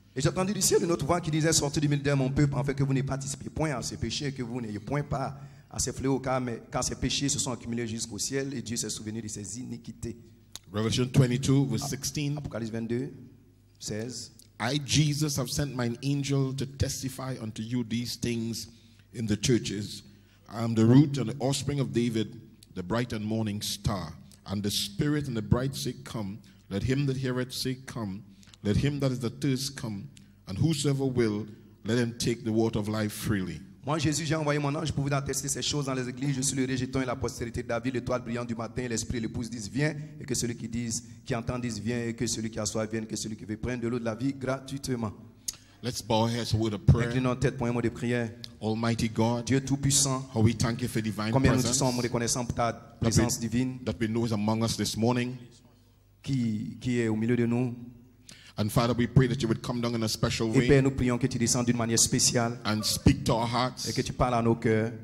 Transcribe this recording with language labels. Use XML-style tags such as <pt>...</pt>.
<fr>Et j'ai entendu du ciel une autre voix qui disait, sortez du milieu de mon peuple, en fait que vous ne participez point à ces péchés, que vous n'ayez point part à ces fléaux, car ces péchés se sont accumulés jusqu'au ciel, et Dieu s'est souvenu de ses iniquités.</fr> <en>Revelation 22, verse 16.</en> <fr>Apocalypse 22, 16.</fr> <en>I, Jesus, have sent mine angel to testify unto you these things in the churches. I am the root and the offspring of David, the bright and morning star. And the Spirit and the bride say, Come. Let him that heareth say, Come. Let him that is athirst come. And whosoever will, let him take the water of life freely.</en> <fr>Moi, Jésus, j'ai envoyé mon ange pour vous attester ces choses dans les églises. Je suis le rejeton et la postérité de David, l'étoile brillante du matin. L'esprit et l'épouse disent, viens. Et que celui qui entend dise, viens. Et que celui qui a soif vienne. Que celui qui veut prendre de l'eau de la vie gratuitement.</fr> <en>Let's bow our heads for a word of prayer.</en> <fr>Inclinons notre tête pour un mot de prière.</fr> <en>Almighty God,</en> <fr>Dieu Tout-Puissant,</fr> <en>how we thank you for divine</en> <fr>combien nous</fr> <en>presence</en> <fr>sommes reconnaissants pour ta présence divine</fr> <en>that we know is among us this morning.</en> <fr>qui est au milieu de nous.</fr> <en>And Father, we pray that you would come down in a special</en> <fr>Et Père,</fr> <en>way</en> <fr>nous prions que tu descendes d'une manière spéciale</fr> <en>and speak to our</en> <fr>et</fr> <en>hearts.</en> <fr>que tu parles à nos cœurs</fr>